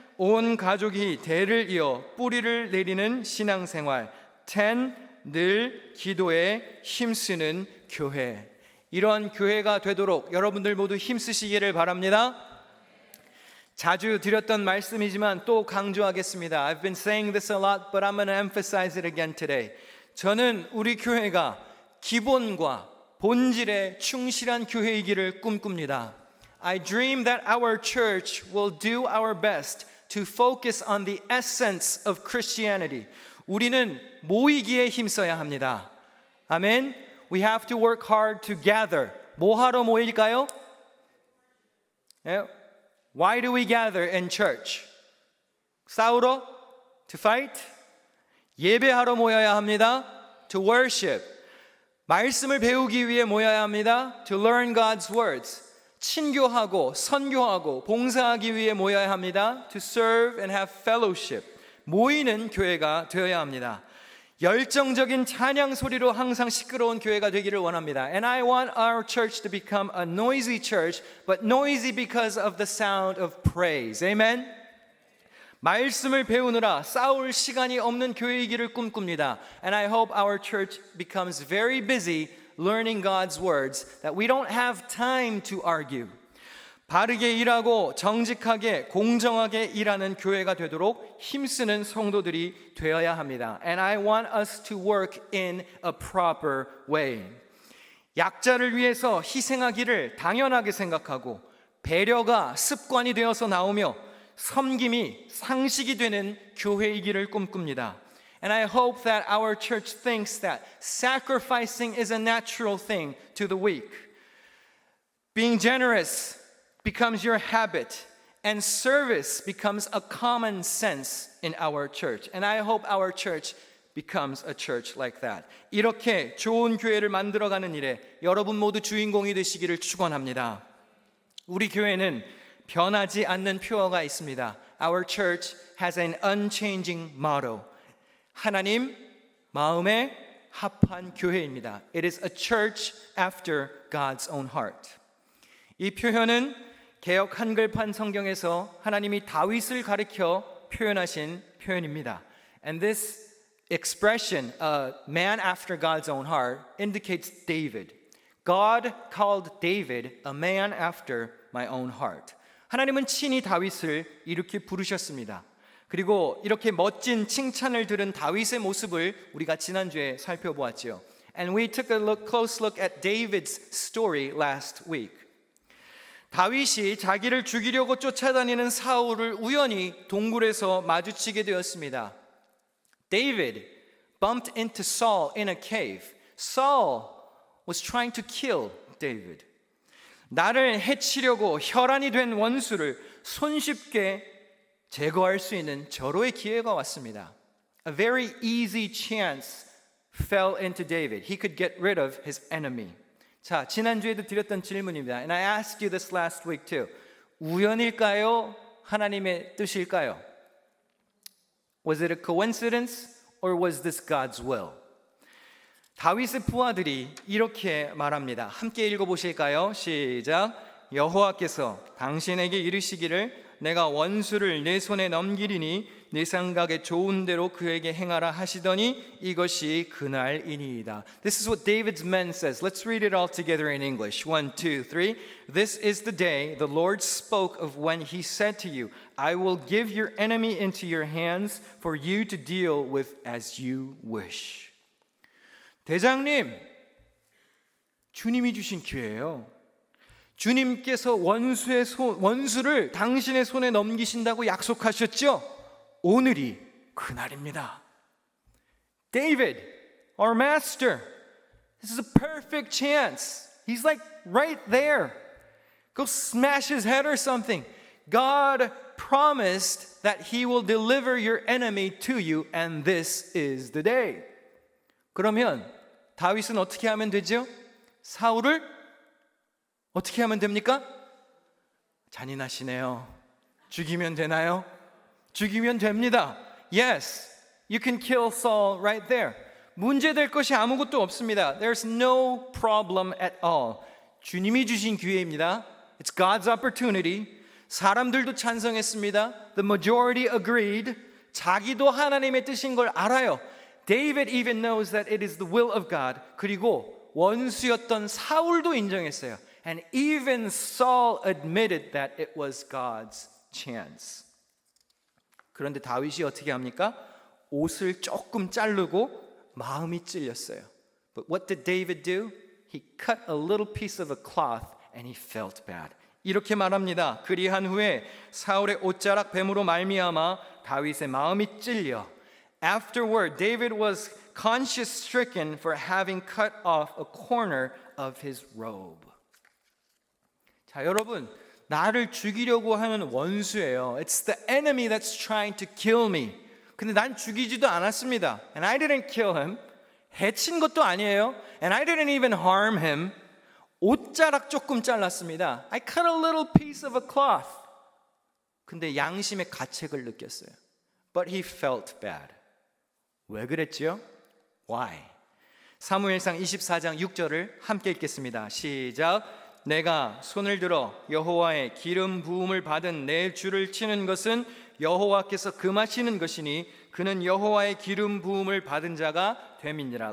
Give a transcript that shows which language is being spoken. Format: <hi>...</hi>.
<ko>온 가족이 대를 이어 뿌리를 내리는 신앙생활. 10. 늘 기도에 힘쓰는 교회. 이런 교회가 되도록 여러분들 모두 힘쓰시기를 바랍니다. 자주 드렸던 말씀이지만 또 강조하겠습니다.</ko> <en>I've been saying this a lot, but I'm going to emphasize it again today.</en> <ko>저는 우리 교회가 기본과 본질에 충실한 교회이기를 꿈꿉니다.</ko> <en>I dream that our church will do our best to focus on the essence of Christianity.</en> <ko>우리는 모이기에 힘써야 합니다. 아멘.</ko> <en>We have to work hard to gather.</en> <ko>뭐 하러 모일까요?</ko> <en>Why do we gather in church?</en> <ko>싸우러?</ko> <en>To fight?</en> <ko>예배하러 모여야 합니다.</ko> <en>To worship.</en> <ko>말씀을 배우기 위해 모여야 합니다.</ko> <en>To learn God's words.</en> <ko>친교하고 선교하고 봉사하기 위해 모여야 합니다.</ko> <en>To serve and have fellowship.</en> <ko>모이는 교회가 되어야 합니다. 열정적인 찬양 소리로 항상 시끄러운 교회가 되기를 원합니다.</ko> <en>And I want our church to become a noisy church, but noisy because of the sound of praise. Amen?</en> <ko>말씀을 배우느라 싸울 시간이 없는 교회이기를 꿈꿉니다.</ko> <en>And I hope our church becomes very busy learning God's words, that we don't have time to argue.</en> <ko>바르게 일하고 정직하게 공정하게 일하는 교회가 되도록 힘쓰는 성도들이 되어야 합니다.</ko> <en>And I want us to work in a proper way.</en> <ko>약자를 위해서 희생하기를 당연하게 생각하고 배려가 습관이 되어서 나오며 섬김이 상식이 되는 교회이기를 꿈꿉니다.</ko> <en>And I hope that our church thinks that sacrificing is a natural thing to the weak. Being generous becomes your habit, and service becomes a common sense in our church. And I hope our church becomes a church like that.</en> <ko>이렇게 좋은 교회를 만들어가는 일에 여러분 모두 주인공이 되시기를 축원합니다. 우리 교회는 변하지 않는 표어가 있습니다.</ko> <en>Our church has an unchanging motto.</en> <ko>하나님 마음에 합한 교회입니다.</ko> <en>It is a church after God's own heart.</en> <ko>이 표현은 개역 한글판 성경에서 하나님이 다윗을 가리켜 표현하신 표현입니다.</ko> <en>And this expression, a man after God's own heart, indicates David. God called David a man after my own heart.</en> <ko>하나님은 친히 다윗을 이렇게 부르셨습니다. 그리고 이렇게 멋진 칭찬을 들은 다윗의 모습을 우리가 지난주에 살펴보았죠.</ko> <en>And we took a close look at David's story last week.</en> <ko>다윗이 자기를 죽이려고 쫓아다니는 사울을 우연히 동굴에서 마주치게 되었습니다.</ko> <en>David bumped into Saul in a cave. Saul was trying to kill David.</en> <ko>나를 해치려고 혈안이 된 원수를 손쉽게 제거할 수 있는 절호의 기회가 왔습니다.</ko> <en>A very easy chance fell into David. He could get rid of his enemy.</en> <ko>자, 지난주에도 드렸던 질문입니다.</ko> <en>And I asked you this last week too.</en> <ko>우연일까요? 하나님의 뜻일까요?</ko> <en>Was it a coincidence or was this God's will?</en> <ko>다윗의 부하들이 이렇게 말합니다. 함께 읽어보실까요? 시작. 여호와께서 당신에게 이르시기를 내가 원수를 내 손에 넘기리니 내 생각에 좋은 대로 그에게 행하라 하시더니 이것이 그날이니이다.</ko> <en>This is what David's men says. Let's read it all together in English. 1, 2, 3. This is the day the Lord spoke of when he said to you, I will give your enemy into your hands for you to deal with as you wish.</en> <ko>대장님, 주님이 주신 기회예요. 주님께서 원수를 당신의 손에 넘기신다고 약속하셨죠? 오늘이 그날입니다.</ko> <en>David, our master, this is a perfect chance. He's like right there. Go smash his head or something. God promised that he will deliver your enemy to you, and this is the day.</en> <ko>그러면 다윗은 어떻게 하면 되죠? 사울을 어떻게 하면 됩니까? 잔인하시네요. 죽이면 되나요? 죽이면 됩니다.</ko> <en>Yes, you can kill Saul right there.</en> <ko>문제될 것이 아무것도 없습니다.</ko> <en>There's no problem at all.</en> <ko>주님이 주신 기회입니다.</ko> <en>It's God's opportunity.</en> <ko>사람들도 찬성했습니다.</ko> <en>The majority agreed.</en> <ko>자기도 하나님의 뜻인 걸 알아요.</ko> <en>David even knows that it is the will of God.</en> <ko>그리고 원수였던 사울도 인정했어요.</ko> <en>And even Saul admitted that it was God's chance.</en> <ko>그런데 다윗이 어떻게 합니까? 옷을 조금 자르고 마음이 찔렸어요.</ko> <en>But what did David do? He cut a little piece of a cloth and he felt bad.</en> <ko>이렇게 말합니다. 그리한 후에 사울의 옷자락 뱀으로 말미암아 다윗의 마음이 찔려.</ko> <en>Afterward, David was conscience stricken for having cut off a corner of his robe.</en> <ko>자, 여러분, 나를 죽이려고 하는 원수예요.</ko> <en>It's the enemy that's trying to kill me.</en> <ko>근데 난 죽이지도 않았습니다.</ko> <en>And I didn't kill him.</en> <ko>해친 것도 아니에요.</ko> <en>And I didn't even harm him.</en> <ko>옷자락 조금 잘랐습니다.</ko> <en>I cut a little piece of a cloth.</en> <ko>근데 양심의 가책을 느꼈어요.</ko> <en>But he felt bad.</en> <ko>왜 그랬지요?</ko> <en>Why?</en> <ko>사무엘상 24장 6절을 함께 읽겠습니다. 시작. 내가 손을 들어 여호와의 기름 부음을 받은 내 주를 치는 것은 여호와께서 금하시는 것이니 그는 여호와의 기름 부음을 받은 자가 됨이니라.</ko>